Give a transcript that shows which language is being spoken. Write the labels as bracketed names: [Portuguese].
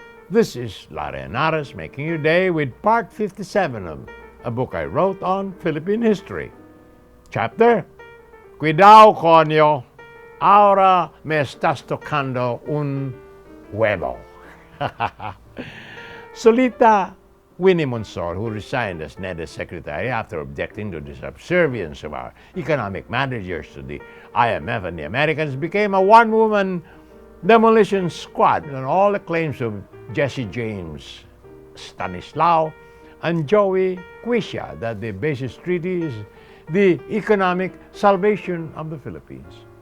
[English] This is Henares making your day with part 57 of a book I wrote on Philippine history. [Spanish] Chapter, Cuidado coño, ahora me estás tocando un huevo. [English] Solita Winnie Monsor, who resigned as NEDA secretary after objecting to the subservience of our economic managers to the IMF and the Americans, became a one-woman demolition squad on all the claims of Jesse James, Stanislao, and Joey Quisha that the basis treaty is the economic salvation of the Philippines.